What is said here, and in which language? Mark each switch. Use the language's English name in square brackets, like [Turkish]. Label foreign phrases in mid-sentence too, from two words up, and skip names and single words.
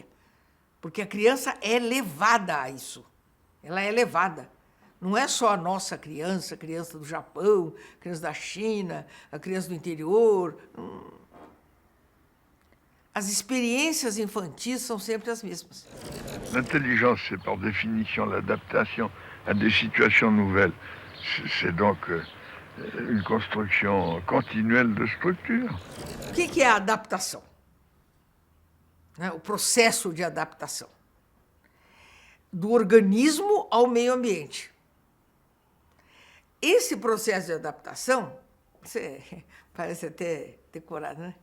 [Portuguese] Porque a criança é levada a isso. Ela é levada. Não é só a nossa criança, a criança do Japão, a criança da China, a criança do interior. As expériences infantis são sempre as mesmas. [French] L'intelligence, c'est par définition l'adaptation à des situations nouvelles. C'est donc une construction continuelle de structure. [Portuguese] O que é a adaptação? O processo de adaptação. Do organismo ao meio ambiente. Esse processo de adaptação, parece até decorado, né?